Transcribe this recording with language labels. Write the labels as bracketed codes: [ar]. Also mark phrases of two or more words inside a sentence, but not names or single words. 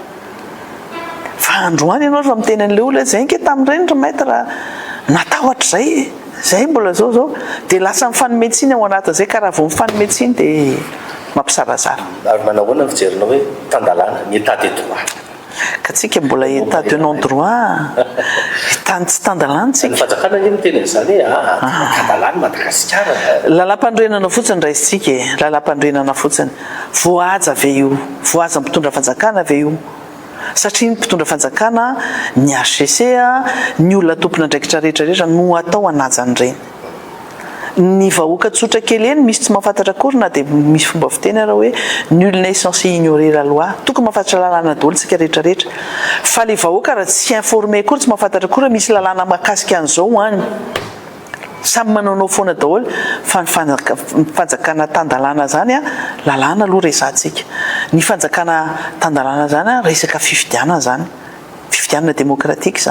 [mg] Fa androany ianao rehefa miteny an'ilay olona zay nke tamin'ireny ry maître raha natahotra zay mbola zao dia lasa mifanometsiny ao anatin'izay ka raha vao mifanometsiny dia mampisarazara. Ary manao ahoana fijerinao hoe tandalàna ny [fr] état de droit. [mg] Ka tsika mbola [fr] état de non droit, [mg] tsy tandalàna tsika. Ny fanjakana ny miteny an'izany hoe tandalàna Madagasikara. Lalam-pandrenana fotsiny raisitsika lalam-pandrenana fotsiny. Voahaja ve io, voahaja mpitondra fanjakana ve io. Satria ny mpitondra fanjakana ny HCC ny olona tompona andraikitra rehetrarehetra no atao anajan'ireny. Ny vahoaka tsotra kely eny misy tsy mahafantatra akory na dia misy fomba fiteny raha hoe [fr] nul n'est censé ignorer la loi. [mg] Tokony mahafantatra lalàna daholo tsika rehetrarehetra. Fa le vahoaka raha tsy informé akory, tsy mahafantatra akory misy lalàna mahakasika an'izao any. Samy manaonao foana daholo fa ny fanjakana tandalàna zany lalàna aloha resantsika. Ny fanjakana tandalàna zany resaka fifidianana zany, fifidianana demokratika zany.